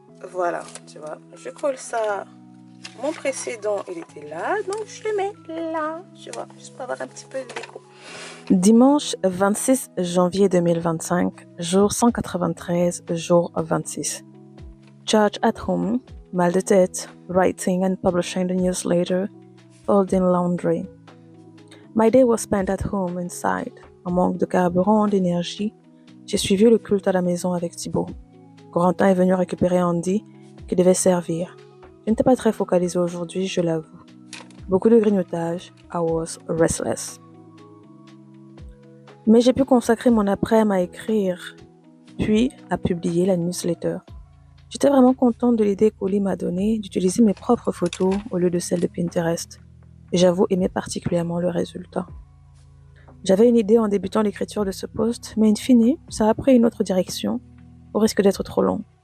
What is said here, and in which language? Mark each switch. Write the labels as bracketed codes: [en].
[fr] Voilà, tu vois, je colle ça. Mon précédent, il était là, donc je le mets là, tu vois, juste pour avoir un petit peu de déco. Dimanche 26 janvier 2025, jour 193, jour 26. [en] Charge at home, [fr] mal de tête, [en] writing and publishing the newsletter, folding laundry. My day was spent at home inside. [fr] En manque de carburant, d'énergie, j'ai suivi le culte à la maison avec Thibaut. Corentin est venu récupérer Andy, qui devait servir. Je n'étais pas très focalisée aujourd'hui, je l'avoue. Beaucoup de grignotage, [en] I was restless. [fr] Mais j'ai pu consacrer mon après-midi à écrire, puis à publier la newsletter. J'étais vraiment contente de l'idée qu'Oli m'a donnée d'utiliser mes propres photos au lieu de celles de Pinterest. Et j'avoue aimer particulièrement le résultat. J'avais une idée en débutant l'écriture de ce post, mais in fine, ça a pris une autre direction, au risque d'être trop long.